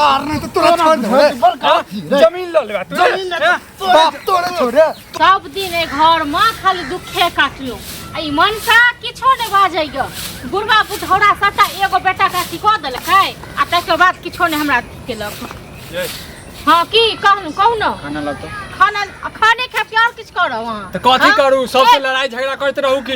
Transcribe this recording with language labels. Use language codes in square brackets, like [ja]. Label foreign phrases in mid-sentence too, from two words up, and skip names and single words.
[mai] मार नहीं तो तोरा छोड़ दे जमीन ले ले तू जमीन बाप तोरे छोड़े सब दिन ए घर में खाली दुखे काटियो आई मनसा किछो नहीं बाजैय बुढ़वा बुढ़ौरा सटा एगो बेटा काटी क देलकै आ तकर बाद किछो नहीं हमरा केलक हां की कहू न खाना ला तो खाने खा के और किछ करो वहां त कथि करू सबसे लड़ाई झगड़ा करते रहू की